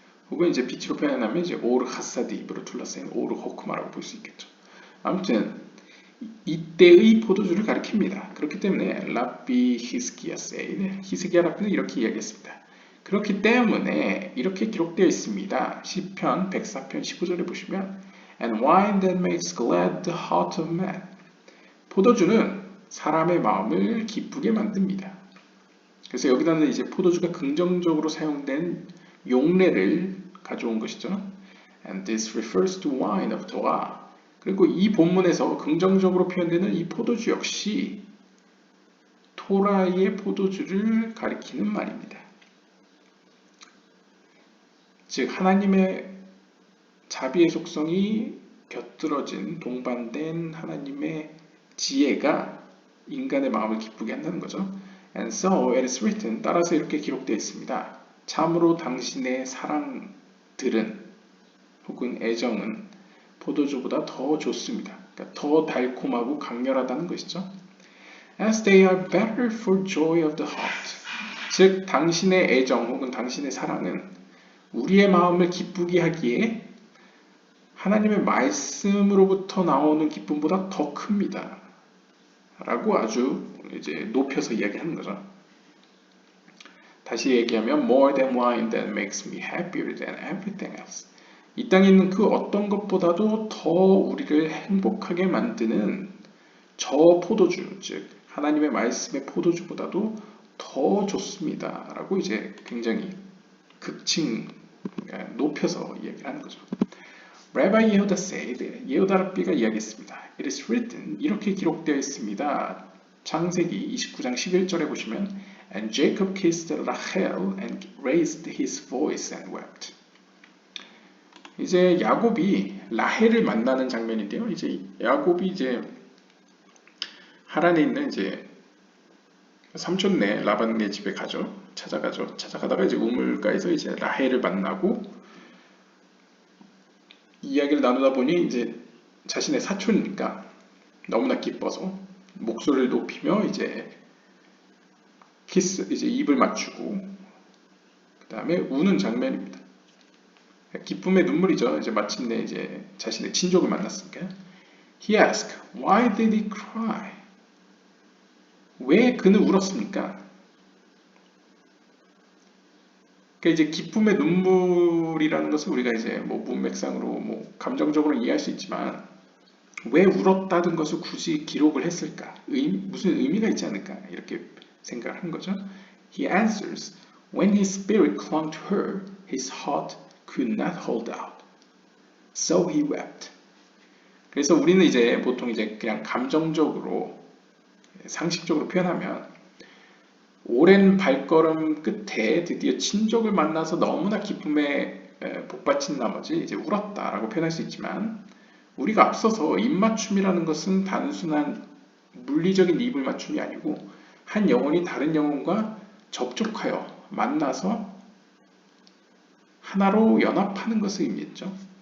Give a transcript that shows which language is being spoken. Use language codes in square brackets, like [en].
[ko] 혹은 이제 빛으로 표현하면 이제 오르 하사디브로 둘러싸인 오르 호크마라고 볼 수 있겠죠. 아무튼 이때의 포도주를 가리킵니다. 그렇기 때문에 랍비 히스기야 세이드, 히스기야 랍비는 이렇게 이야기했습니다. 그렇기 때문에 이렇게 기록되어 있습니다. 시편 104편 15절에 보시면 [en] And wine that makes glad the heart of man. [ko] 포도주는 사람의 마음을 기쁘게 만듭니다. 그래서 여기다는 이제 포도주가 긍정적으로 사용된 용례를 가져온 것이죠. [en] And this refers to wine of Torah. [ko] 그리고 이 본문에서 긍정적으로 표현되는 이 포도주 역시 토라의 포도주를 가리키는 말입니다. 즉 하나님의 자비의 속성이 곁들어진 동반된 하나님의 지혜가 인간의 마음을 기쁘게 한다는 거죠. [en] And so it is written. [ko] 따라서 이렇게 기록되어 있습니다. 참으로 당신의 사랑들은 혹은 애정은 포도주보다 더 좋습니다. 그러니까 더 달콤하고 강렬하다는 것이죠. [en] As they are better for joy of the heart. [ko] 즉 당신의 애정 혹은 당신의 사랑은 우리의 마음을 기쁘게 하기에 하나님의 말씀으로부터 나오는 기쁨보다 더 큽니다. 라고 아주 이제 높여서 이야기하는 거죠. 다시 얘기하면 [en] more than wine that makes me happier than everything else. [ko] 이 땅에 있는 그 어떤 것보다도 더 우리를 행복하게 만드는 저 포도주, 즉 하나님의 말씀의 포도주보다도 더 좋습니다. 라고 이제 굉장히 극칭 높여서 이야기를 하는 거죠. [en] Rabbi Yehuda said, [ko] 예후다 랍비가 이야기했습니다. [en] It is written, [ko] 이렇게 기록되어 있습니다. 창세기 29장 11절에 보시면 [en] And Jacob kissed Rachel and raised his voice and wept. [ko] 이제 야곱이 라헬을 만나는 장면인데요. 이제 야곱이 이제 하란에 있는 이제 삼촌네 라반네 집에 가죠. 찾아가죠. 찾아가다가 이제 우물가에서 이제 라헬을 만나고 이야기를 나누다 보니 이제 자신의 사촌이니까 너무나 기뻐서 목소리를 높이며 이제 키스, 이제 입을 맞추고 그 다음에 우는 장면입니다. 기쁨의 눈물이죠. 이제 마침내 이제 자신의 친족을 만났으니까. [en] He asked, why did he cry? [ko] 왜 그는 울었습니까? 그러니까 이제 기쁨의 눈물이라는 것을 우리가 이제 뭐 문맥상으로 뭐 감정적으로 이해할 수 있지만 왜 울었다는 것을 굳이 기록을 했을까? 무슨 의미가 있지 않을까? 이렇게 생각을 한 거죠. [en] He answers, when his spirit clung to her, his heart could not hold out. So he wept. [ko] 그래서 우리는 이제 보통 이제 그냥 감정적으로 상식적으로 표현하면 오랜 발걸음 끝에 드디어 친족을 만나서 너무나 기쁨에 복받친 나머지 이제 울었다라고 표현할 수 있지만 우리가 앞서서 입맞춤이라는 것은 단순한 물리적인 입을 맞춤이 아니고 한 영혼이 다른 영혼과 접촉하여 만나서 하나로 연합하는 것을 의미했죠.